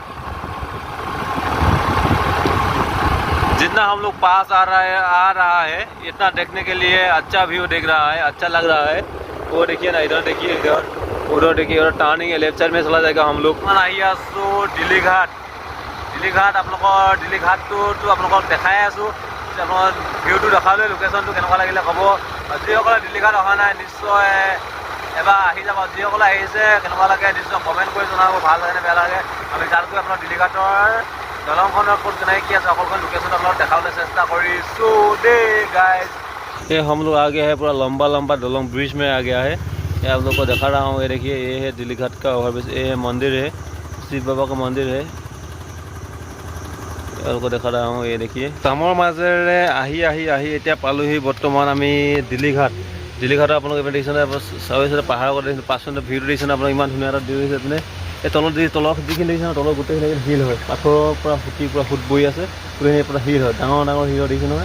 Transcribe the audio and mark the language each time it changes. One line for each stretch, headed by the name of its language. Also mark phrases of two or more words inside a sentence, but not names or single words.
Hindi: जितना हम लोग पास आ रहा है इतना देखने के लिए अच्छा व्यू दिख रहा है, अच्छा लग रहा है। वो देखिए ना, इधर देखिए, इधर उधर देखिए, उधर टर्निंग है, लेफ्ट साइड में चला जाएगा हम लोग।
Assamese: दिल्ली घाट, दिल्ली घाट আপোনালোকৰ দিল্লী ঘাটটো আপোনালোকক দেখাই আছোঁ। আপোনালোকৰ ভিউটো দেখালে লোকেশ্যনটো কেনেকুৱা লাগিলে ক'ব। যিসকলে দিল্লী ঘাট অহা নাই নিশ্চয় এবাৰ আহি যাব। যিসকলে আহিছে কেনেকুৱা লাগে নিশ্চয় কমেণ্ট কৰি জনাব, ভাল লাগে নে বেয়া লাগে। আমি তাত গৈ আপোনাৰ দিল্লী ঘাটৰ দলংখনৰ ক'ত কেনেকৈ কি আছে সকলোখন লোকেশ্যন আপোনালোকক দেখাবলৈ চেষ্টা কৰিছোঁ দেই গাইজ।
Hindi: ये हम लोग आ गया है, पूरा लंबा लंबा दलोंग ब्रिज में आ गया है। ये आप लोग को दिखा रहा हूँ, ये देखिए ये है दिल्ली घाट का ओवरब्रिज। ये है मंदिर है, शिव बाबा का मंदिर है। आप लोग को दिखा रहा हूँ, ये देखिए
Assamese: काমৰ মাজেৰে আহি এতিয়া পালোহি বৰ্তমান আমি দিল্লী ঘাট। দিল্লী ঘাটত আপোনালোকে এইপিনে দেখিছেনে, চাৰিওফালে পাহাৰৰ কথা দেখিছে, পাছফালে ভিউটো দেখিছেনে আপোনালোকে, ইমান ধুনীয়া এটা ভিউ দিছে এইপিনে। এই তলত যিখিনি দেখিছে তলত গোটেইখিনি শিল হয়, পাথৰৰ পৰা ফুট বৈ আছে, গোটেইখিনি পৰা শিল হয়, ডাঙৰ ডাঙৰ শিল দেখিছে নহয়।